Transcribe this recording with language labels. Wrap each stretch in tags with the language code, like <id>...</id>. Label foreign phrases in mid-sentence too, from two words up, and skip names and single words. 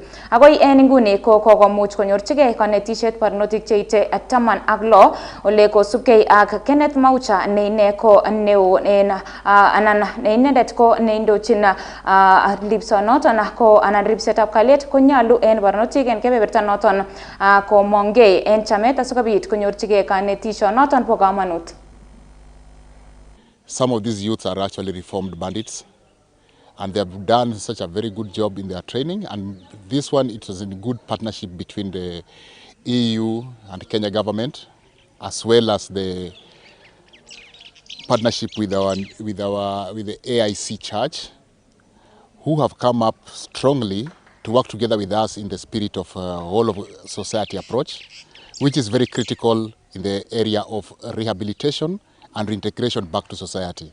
<kln>Agoi en inguni komuch konyorchigei kanetisiet barnotik cheite 16 ole kosubkei ak Kenneth Maucha ne ine ko neo en anan ne inendet ko neindochin lipsonoton ko anan ripsetab kalyet konyalu en barnotik en kebeberta noton komongei en chamet asikobit konyorchigei kanetisionoton bo kamanut.</kln> <en>Some of these youths are actually reformed bandits, and they have done such a very good job in their training, and this one, it was in good partnership between the EU and Kenya government, as well as the partnership with the AIC Church, who have come up strongly to work together with us in the spirit of whole of society approach, which is very critical in the area of rehabilitation and reintegration back to society.</en>